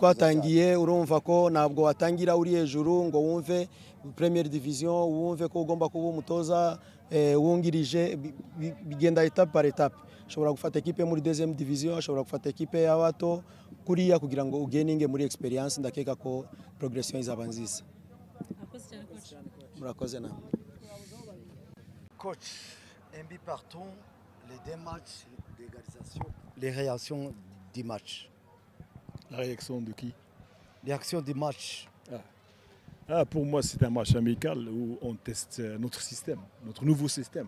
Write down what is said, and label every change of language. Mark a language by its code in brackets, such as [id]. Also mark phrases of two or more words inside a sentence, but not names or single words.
[rw] twatangiye urumva ko ntabwo watangira uri hejuru ngo wumve [fr] Premier Division [rw] wumve ko ugomba kuba umutoza wungirije bigenda [fr] etape par etape [rw] ushobora gufata ekipe muri [fr] deuxième division [rw] ushobora gufata ekipe y'abato kuriya kugira ngo ugeninge muri experience ndakeka ko progression izaba nziza murakoze namwe [fr] Coach, un but partout, les deux matchs d'égalisation, les réactions du match. La réaction de qui? Les réactions du match. Pour moi, c'est un match amical où on teste notre système, notre nouveau système.